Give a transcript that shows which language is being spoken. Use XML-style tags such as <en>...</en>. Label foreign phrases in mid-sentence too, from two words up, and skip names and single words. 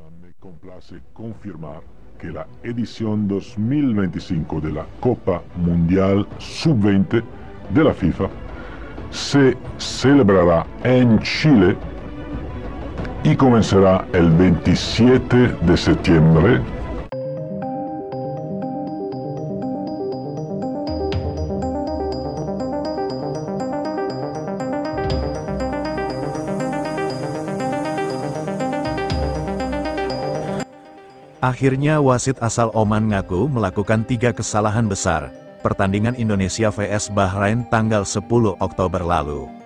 <es>Me complace confirmar que la edición 2025 de la Copa Mundial Sub-20 de la FIFA se celebrará en Chile y comenzará el 27 de septiembre.</es> <id>Akhirnya wasit asal Oman ngaku melakukan 3 kesalahan besar, pertandingan Indonesia vs Bahrain tanggal 10 Oktober lalu.</id>